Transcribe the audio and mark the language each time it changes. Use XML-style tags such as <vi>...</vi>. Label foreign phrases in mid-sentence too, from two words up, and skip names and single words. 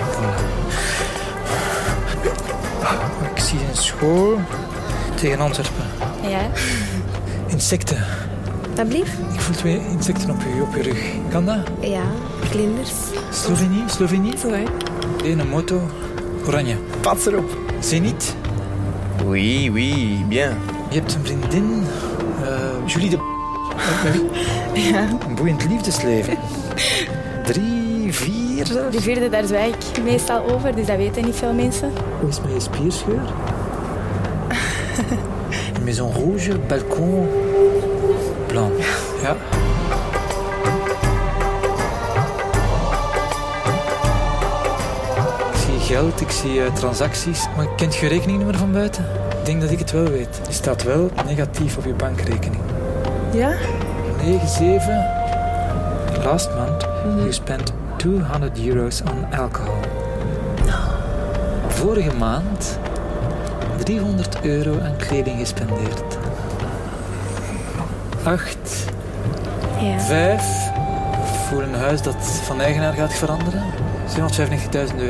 <nl>Ik zie een school tegen Antwerpen. Ja, Insecten. alsjeblieft. Ik voel 2 insecten op je rug. Kan dat? Ja, vlinders. Slovenie? Zo, hè. Een moto. Oranje. Pats erop. Zenit.</nl> <fr>Oui, oui, bien.</fr> <nl>Je hebt een vriendin. Julie de... Met wie? Ja. Een boeiend liefdesleven. 3, 4 zelfs. De vierde, daar zwijg ik meestal over, dus dat weten niet veel mensen. Hoe is het met je spierscheur?</nl> <fr>Maison rouge, balcon blanc.</fr> <nl>Ja. Ik zie geld, ik zie transacties. Maar kent je rekeningnummer van buiten? Ik denk dat ik het wel weet. Die staat wel negatief op je bankrekening. Ja? 9-7.</nl> <en>Last month you spent €200 on alcohol.</en> <nl>Vorige maand €300 aan kleding gespendeerd. 8, Ja. 5 voor een huis dat van eigenaar gaat veranderen. €795.000.</nl>